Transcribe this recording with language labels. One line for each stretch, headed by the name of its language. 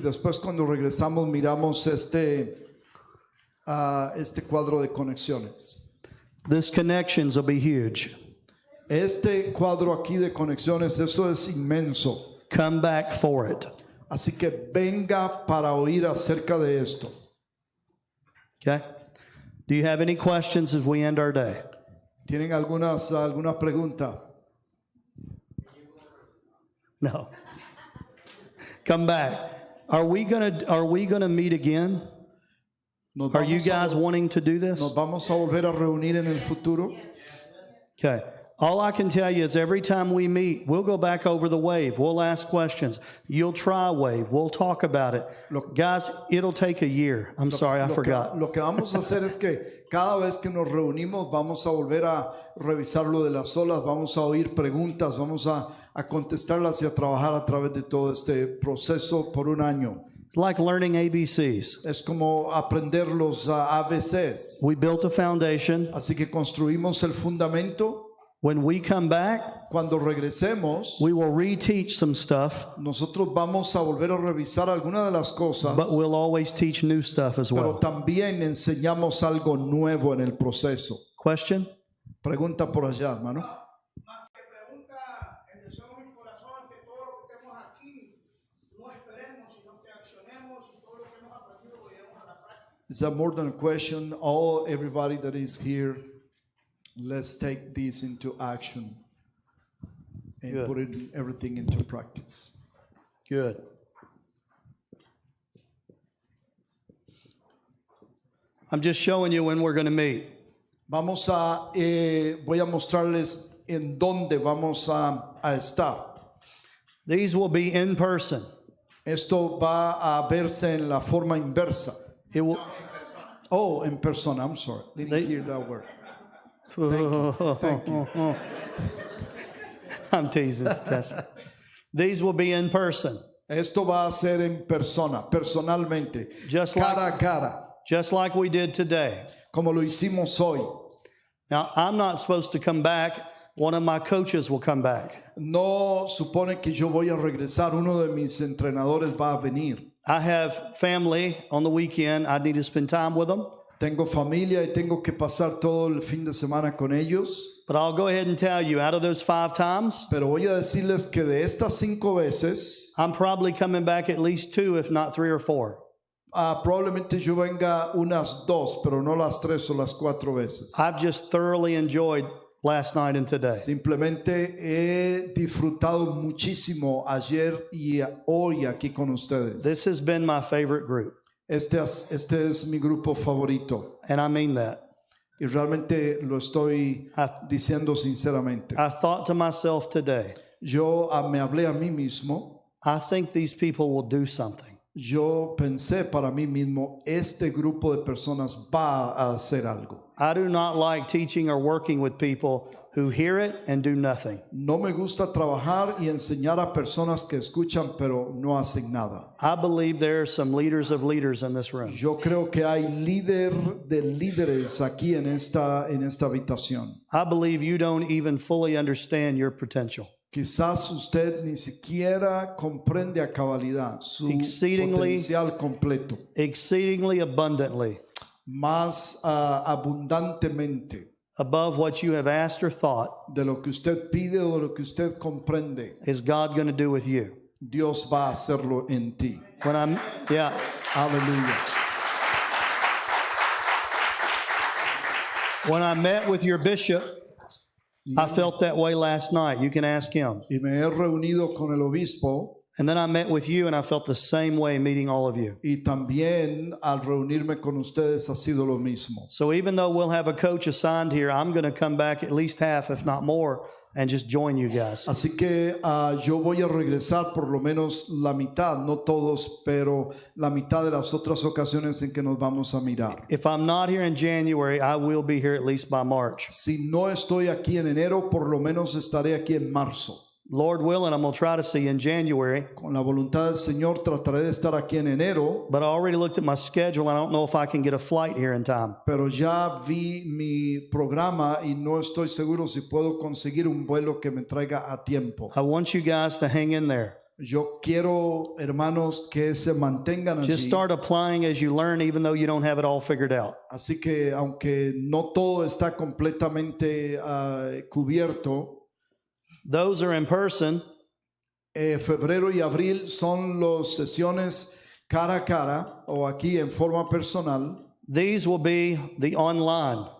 Spanish: Después cuando regresamos miramos este cuadro de conexiones.
English: This connections will be huge.
Spanish: Este cuadro aquí de conexiones, eso es inmenso.
English: Come back for it.
Spanish: Así que venga para oír acerca de esto.
English: Okay? Do you have any questions as we end our day?
Spanish: ¿Tienen alguna pregunta?
English: No. Come back. Are we gonna meet again?
Spanish: ¿Nos
English: Are you
Spanish: vamos a
English: guys wanting to do this?
Spanish: ¿Nos vamos a volver a reunir en el futuro?
English: Okay. All I can tell you is every time we meet, we'll go back over the wave. We'll ask questions. You'll try wave. We'll talk about it. Guys, it'll take a year. I'm sorry, I forgot.
Spanish: Lo que vamos a hacer es que cada vez que nos reunimos vamos a volver a revisar lo de las olas, vamos a oír preguntas, vamos a contestarlas y a trabajar a través de todo este proceso por un año.
English: It's like learning ABCs.
Spanish: Es como aprender los ABCs.
English: We built a foundation.
Spanish: Así que construimos el fundamento.
English: When we come back,
Spanish: Cuando regresemos,
English: we will reteach some stuff,
Spanish: nosotros vamos a volver a revisar algunas de las cosas,
English: but we'll always teach new stuff as
Spanish: pero
English: well.
Spanish: también enseñamos algo nuevo en el proceso.
English: Question?
Spanish: Pregunta por allá, hermano. Más que pregunta, el deseo de mi corazón es que todo lo que estemos aquí no esperemos, sino que accionemos y todo lo que hemos aprendido lo llevemos a la práctica.
English: Is that more than a question? Everybody that is here, let's take this into action and Good. put everything into practice. Good. I'm just showing you when we're going to meet.
Spanish: Voy a mostrarles en dónde vamos a estar.
English: These will be in person.
Spanish: Esto va a verse en la forma inversa.
English: It will. Oh,
Spanish: en persona.
English: I'm sorry. Didn't hear that word. Thank you. I'm teasing. These will be in person,
Spanish: Esto va a ser en persona, personalmente,
English: Just
Spanish: cara a cara,
English: just like we did today.
Spanish: como lo hicimos hoy.
English: Now, I'm not supposed to come back. One of my coaches will come back.
Spanish: No supone que yo voy a regresar. Uno de mis entrenadores va a venir.
English: I have family on the weekend. I need to spend time with them.
Spanish: Tengo familia y tengo que pasar todo el fin de semana con ellos.
English: But I'll go ahead and tell you, out of those 5 times,
Spanish: Pero voy a decirles que de estas 5 veces,
English: I'm probably coming back at least 2, if not 3 or 4.
Spanish: probablemente yo venga unas 2, pero no las 3 o las 4 veces.
English: I've just thoroughly enjoyed last night and today.
Spanish: Simplemente he disfrutado muchísimo ayer y hoy aquí con ustedes.
English: This has been my favorite group,
Spanish: Este es mi grupo favorito
English: and I mean that.
Spanish: y realmente lo estoy
English: I
Spanish: diciendo sinceramente.
English: thought to myself today,
Spanish: Yo me hablé a mí mismo,
English: I think these people will do something.
Spanish: yo pensé para mí mismo, este grupo de personas va a hacer algo.
English: I do not like teaching or working with people who hear it and do nothing.
Spanish: No me gusta trabajar y enseñar a personas que escuchan pero no hacen nada.
English: I believe there are some leaders of leaders in this room.
Spanish: Yo creo que hay líder de líderes aquí en esta habitación.
English: I believe you don't even fully understand your potential.
Spanish: Quizás usted ni siquiera comprende a cabalidad su
English: Exceedingly-
Spanish: potencial completo,
English: Exceedingly abundantly,
Spanish: más abundantemente
English: above what you have asked or thought,
Spanish: de lo que usted pide o de lo que usted comprende.
English: is God going to do with you.
Spanish: Dios va a hacerlo en ti.
English: Yeah.
Spanish: Aleluya.
English: When I met with your bishop, I felt that way last night. You can ask him.
Spanish: Y me he reunido con el obispo
English: And then I met with you, and I felt the same way meeting all of you.
Spanish: Y también al reunirme con ustedes ha sido lo mismo.
English: So even though we'll have a coach assigned here, I'm going to come back at least half, if not more, and just join you guys.
Spanish: Así que yo voy a regresar por lo menos la mitad, no todos, pero la mitad de las otras ocasiones en que nos vamos a mirar.
English: If I'm not here in January, I will be here at least by March.
Spanish: Si no estoy aquí en enero, por lo menos estaré aquí en marzo.
English: Lord willing, I'm going to try to see you in January.
Spanish: Con la voluntad del Señor trataré de estar aquí en enero,
English: But I already looked at my schedule. I don't know if I can get a flight here in time.
Spanish: pero ya vi mi programa y no estoy seguro si puedo conseguir un vuelo que me traiga a tiempo.
English: I want you guys to hang in there.
Spanish: Yo quiero, hermanos, que se mantengan
English: Just
Spanish: allí.
English: start applying as you learn, even though you don't have it all figured out.
Spanish: Así que aunque no todo está completamente cubierto,
English: Those are in person.
Spanish: febrero y abril son las sesiones cara a cara o aquí en forma personal,
English: These will be the online.